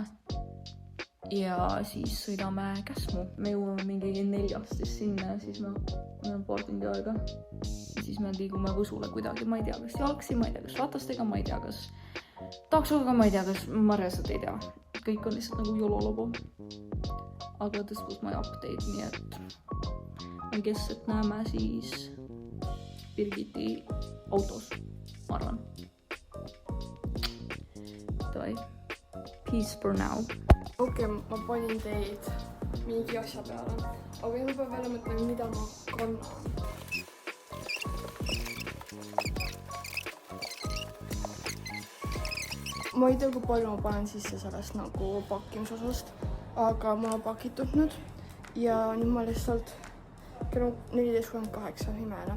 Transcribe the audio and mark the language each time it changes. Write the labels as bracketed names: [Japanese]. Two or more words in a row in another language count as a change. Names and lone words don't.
[Estonian] Ja siis sõidame Käsmu. Me jõuame mingi 4 siis sinna ja siis meil on paar tundi aega. Ja siis me liigume Võsule kuidagi, ma ei tea, kas jalgsi, ma ei tea, kas ratastega, ma ei tea, kas taksoga, ma ei tea, kas ma reaalselt ei tea. Kõik on lihtsalt nagu jololobo. Aga [English] this was my update, [Estonian] nii et [English] I guess, [Estonian] et näeme siis Birgiti autos, ma arvan. Davai. [English] Peace for now. [Estonian] Okei, ma panin teid mingi asja peale, aga ma pean välja mõtlema, mida ma kannan. Ma ei tea, kui palju ma panen sisse sellest nagu pakkimisosast, aga ma olen pakitud nüüd ja nüüd ma lihtsalt kell 14.38 imene.